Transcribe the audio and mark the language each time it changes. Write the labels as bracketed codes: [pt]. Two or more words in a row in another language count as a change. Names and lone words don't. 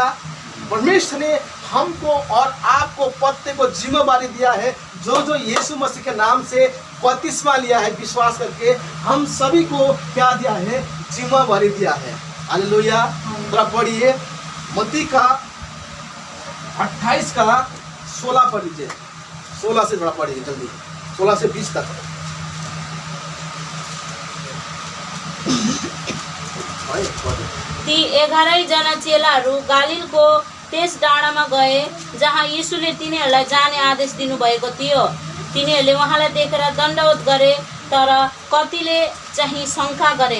[hi] परमेश्वर ने हमको और आपको पत्ते को जिम्मेवारी दिया है, जो यीशु मसीह के नाम से बपतिस्मा लिया है विश्वास करके, हम सभी को क्या दिया है, जिम्मेवारी दिया है। हालेलुया। थोड़ा पढ़िए मत्ती का 28:16 पढ़ लीजिए। 16 से थोड़ा पढ़िए जल्दी, 16 से 20 तक। [ne] ती 11 जना चेलाहरू गालिलको त्यस डाँडामा गए जहाँ यीशुले तिनीहरूलाई जाने आदेश दिनुभएको थियो। तिनीहरूले उहाँलाई देखेर दण्डवत गरे, तर कतिले चाहिँ शङ्का गरे।